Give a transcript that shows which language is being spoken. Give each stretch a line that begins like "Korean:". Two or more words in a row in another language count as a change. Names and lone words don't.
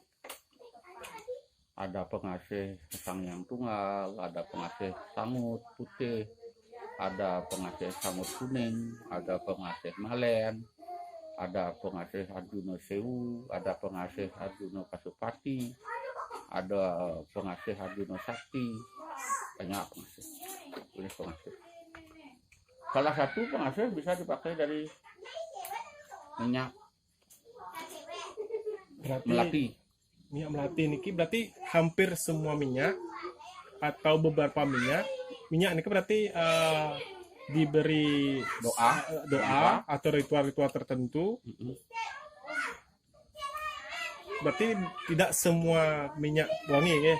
Indonesian: Ada pengasih sang yang tunggal, ada pengasih sangut putih, ada pengasih sangut kuning, ada pengasih malen, ada pengasih Arjuna Sewu, ada pengasih Arjuna Pasupati, ada pengasih Arjuna Sakti, banyak pengasih. Ini pengasih. Salah satu pengasih bisa dipakai dari minyak melati. Minyak melati niki berarti hampir semua minyak atau beberapa minyak ini berarti diberi doa atau ritual-ritual tertentu. Berarti tidak semua minyak wangi ya?